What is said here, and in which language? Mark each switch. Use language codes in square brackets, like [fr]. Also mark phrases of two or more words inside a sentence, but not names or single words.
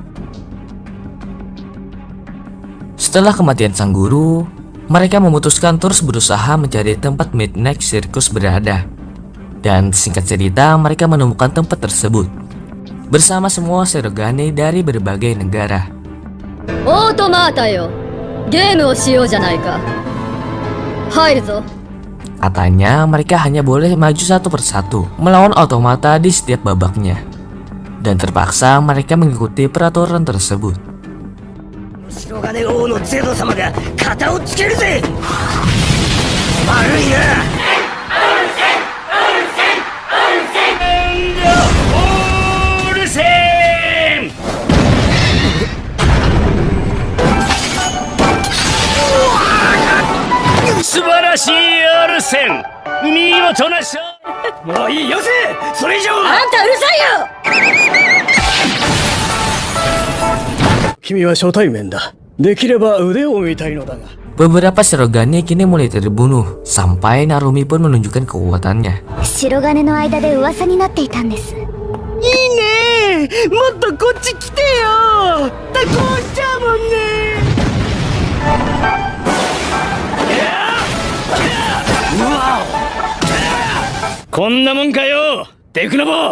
[id] Setelah kematian sang guru, mereka memutuskan terus berusaha mencari tempat Midnight Circus berada. Dan singkat cerita, mereka menemukan tempat tersebut bersama semua Shirogane dari berbagai negara. [ja] オートマータよゲームをしようじゃないか入るぞ [id] Katanya mereka hanya boleh maju satu persatu melawan automata di setiap babaknya. Dan terpaksa mereka mengikuti peraturan tersebut. [ja] 白金王のゼド様が肩をつけるぜ。悪いな。オールセン。素晴らしいオールセン。見事な勝利。もういいよせ。それ以上。あんたうるさいよ君は初対面だ。できれば腕を見たいのだが。 [id] Beberapa Shirogane kini mulai terbunuh, sampai Narumi pun menunjukkan kekuatannya. [ja] 白金の間で噂になっていたんですいいね。もっとこっち来てよ。たこしちゃうもんね。うわ。こんなもんかよ。デクノボ。